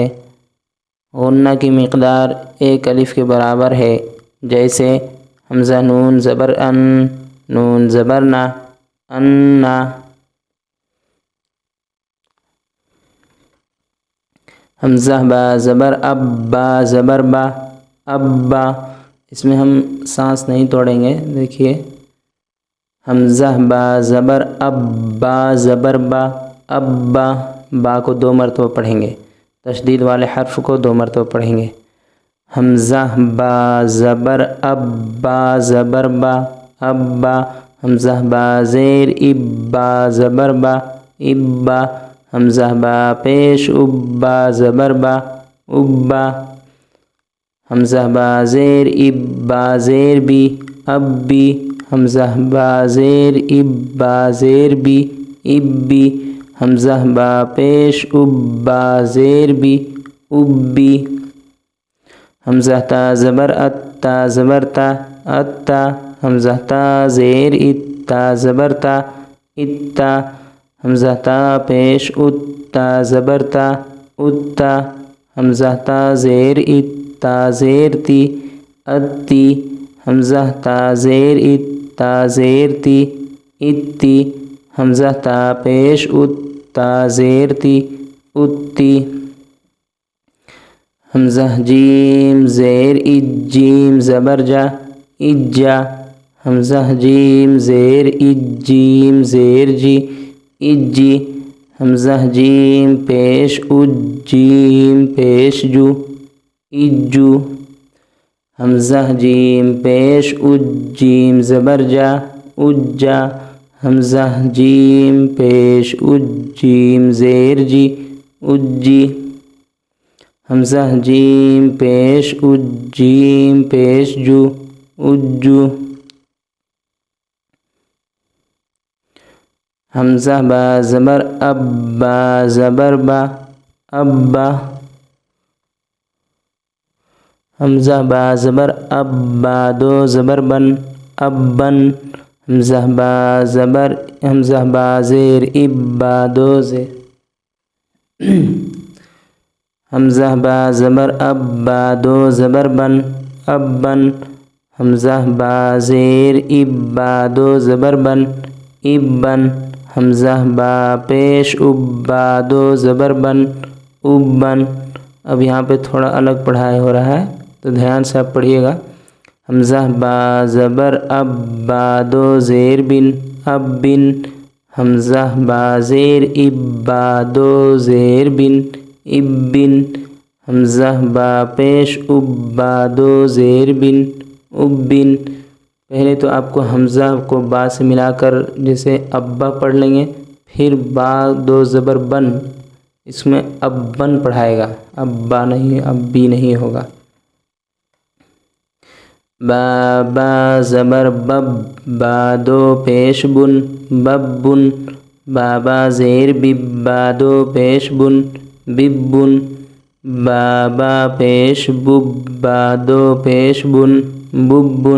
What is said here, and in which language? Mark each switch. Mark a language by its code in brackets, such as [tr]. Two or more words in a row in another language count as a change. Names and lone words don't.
[ur] غنہ کی مقدار ایک الف کے برابر ہے، جیسے حمزہ نون زبر ان، نون زبر نہ، انا۔ حمزہ با زبر اب، با زبر با، ابا۔ اس میں ہم سانس نہیں توڑیں گے، دیکھیے حمزہ با زبر اب، با زبر با، ابا۔ با کو 2 مرتبہ پڑھیں گے، تشدید والے حرف کو 2 مرتبہ پڑھیں گے۔ حمزہ با زبر اب، با زبر با، ابا۔ حمزہ با زیر اب، با زبر با، ابا۔ حمزہ با پیش اب، با زبر با، ابا۔ حمزہ با زیر اب، با زیر بی، ابی۔ حمزہ با زیر اب، با زیر بی، ابی۔ حمزہ با پیش اب، با زیر بی، ابی۔ حمزہ تا زبر ات، تا زبر تا، اتا۔ حمزہ تا زیر ات، تا زبر تا، اتا۔ حمزہ تا پیش ات، تا زبر تا، اتا۔ حمزہ تا زیر ات، تا زیر تی، اتی۔ حمزہ تا زیر ات، تا زیر تی، اتی۔ حمزہ تا پیش ات، تا زیر تی، اتی۔ حمزہ جیم زیر اج، جیم زبر جا، اجا۔ حمزہ جیم زیر اج، جیم زیر جی، اجی۔ حمزہ جیم پیش اج، جیم پیش جو، اجو۔ حمزہ جیم پیش اج، جیم زبر جا، اجا۔ حمزہ جیم پیش اج، جیم زیر جی، اجی۔ حمزہ جیم پیش اج، جیم پیش جو، اجو۔ حمزہ با زبر اب، با زبر با، ابا۔ حمزہ با زبر اب، با 2 زبر بن، ابن۔ حمزہ با زیر اب، با 2 زیر۔ حمزہ با زبر اب، با 2 زبر بن، ابن۔ حمزہ با زیر اب، با 2 زبر بن، ابن۔ حمزہ با پیش اب، با 2 زبر بن، ابن۔ اب یہاں پہ تھوڑا الگ پڑھائی ہو رہا ہے تو دھیان سے آپ پڑھیے گا۔ حمزہ با زبر اب، با 2 زیر بن، ابن۔ حمزہ با زیر اب، با 2 زیر بن، ابن۔ حمزہ با پیش اب، با 2 زیر بن، ابن۔ پہلے تو آپ کو حمزہ کو با سے ملا کر جیسے ابا پڑھ لیں گے، پھر با 2 زبر بن، اس میں ابن پڑھائے گا، ابا نہیں، ابی نہیں ہوگا۔ با با زبر بب، با 2 پیش بن، ببن۔ بابا زیر بب، با 2 پیش بن، ببن۔ بابا پیش بب، با 2 پیش بن، ببن۔